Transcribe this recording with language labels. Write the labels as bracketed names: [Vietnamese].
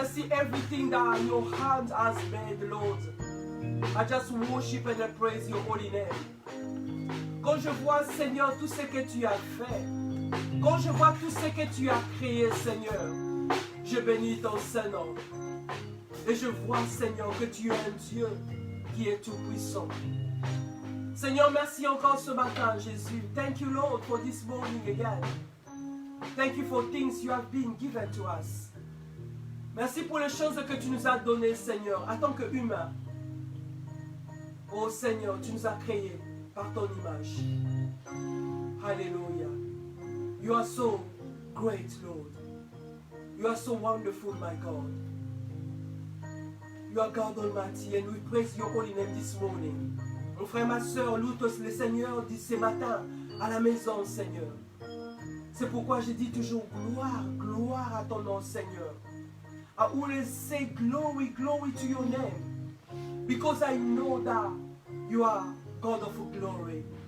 [English] everything that your hand has made, Lord. I just worship and I praise your holy name. [French] Quand je vois, Seigneur, tout ce que tu as fait, quand je vois tout ce que tu as créé, Seigneur, je bénis ton Saint-Nom. Et je vois, Seigneur, que tu es un Dieu qui est tout-puissant. Seigneur, merci encore ce matin, Jésus. [English] Thank you, Lord, for this morning again. Thank you for things you have been given to us. [French] Merci pour les choses que tu nous as données, Seigneur, en tant qu'humains. Oh Seigneur, tu nous as créés par ton image. [English] Hallelujah. You are so great, Lord. You are so wonderful, my God. You are God Almighty, and we praise your holy name this morning. [French] Mon frère, ma soeur, loue le Seigneur dit ce matin à la maison, Seigneur. C'est pourquoi je dis toujours gloire, gloire à ton nom, Seigneur. [English] I always say glory, glory to your name. Because I know that you are God of glory.